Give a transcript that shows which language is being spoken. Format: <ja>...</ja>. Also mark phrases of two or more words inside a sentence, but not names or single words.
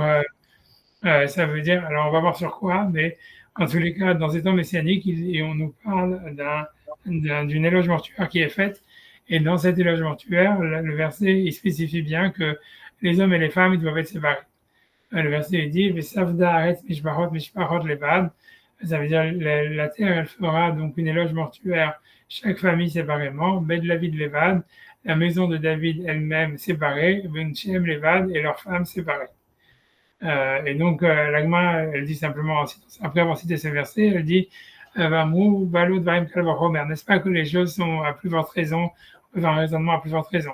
<fr>Ça veut dire, alors on va voir sur quoi, mais en tous les cas, dans ces temps messianiques, et on nous parle d'une éloge mortuaire qui est faite. Et dans cet éloge mortuaire, le verset, il spécifie bien que les hommes et les femmes, ils doivent être séparés. Le verset il dit,</fr> <he>וספדה ארץ משפחות משפחות לבד.</he> <fr>Ça veut dire, la terre, elle fera donc une éloge mortuaire, chaque famille séparément,</fr> <he>בית דוד לבד,</he> <fr>la maison de David elle-même séparée,</fr> <he>ונשיהם לבד</he> <fr>et leurs femmes séparées. Et donc, l'Agma, elle dit simplement, après avoir cité ce verset, elle dit n'est-ce pas que les choses sont à plus forte raison, un raisonnement à plus forte raison.</fr>